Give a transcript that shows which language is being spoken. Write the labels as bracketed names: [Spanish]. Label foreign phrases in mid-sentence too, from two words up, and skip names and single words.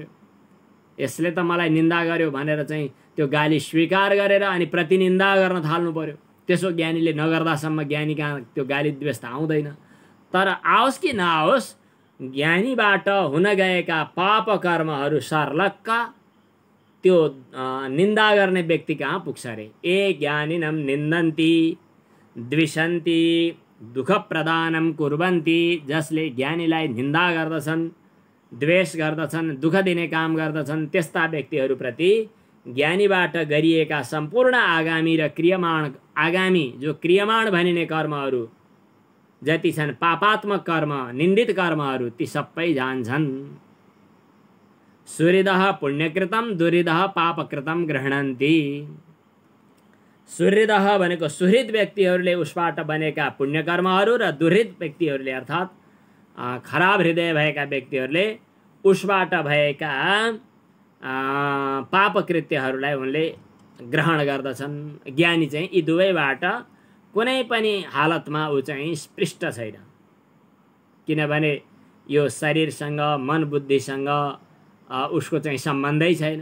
[Nepali] यसले त मलाई निन्दा गर्यो भनेर चाहिँ त्यो गाली स्वीकार गरेर अनि प्रतिनिन्दा गर्न थाल्नु पर्यो। त्यसो ज्ञानीले नगर्दासम्म ज्ञानी कहाँ त्यो गाली द्वेष त आउँदैन। तर आओस् कि नआओस्, ज्ञानीबाट हुन गएका पाप कर्महरू सर्लक्क त्यो निन्दा गर्ने व्यक्ति कहाँ पुग्छ अरे? [Sanskrit] ए ज्ञानिनम निन्दन्ति द्विषन्ति दुःख प्रदानम कुर्वन्ति, [Nepali] जसले ज्ञानीलाई निन्दा गर्दछन्, द्वेष गर्दछन्, दुःख दिने काम गर्दछन्, त्यस्ता व्यक्तिहरूप्रति ज्ञानीबाट गरिएका सम्पूर्ण आगामी र क्रियमाण, आगामी जो क्रियमाण भनिने कर्महरू जति छन्, पापात्मक कर्म, निन्दित कर्महरू, ती सबै जान्छन्। [Sanskrit] सुहृदः पुण्यकृतम दुर्हृदः पापकृतम गृह्णन्ति। [Nepali] सुहृदः भनेको सुहृद व्यक्तिहरूले उसबाट बनेका पुण्यकर्महरू र दुर्हृद व्यक्तिहरूले अर्थात् खराब हृदय भएका व्यक्तिहरूले उसबाट भएका पापकृत्यहरूलाई उनले ग्रहण गर्दछन्। ज्ञानी चाहिँ यी दुवैबाट कुनै पनि हालतमा ऊ चाहिँ स्पृष्ट छैन, किनभने यो शरीरसँग मन बुद्धिसँग उसको चाहिँ सम्बन्धै छैन।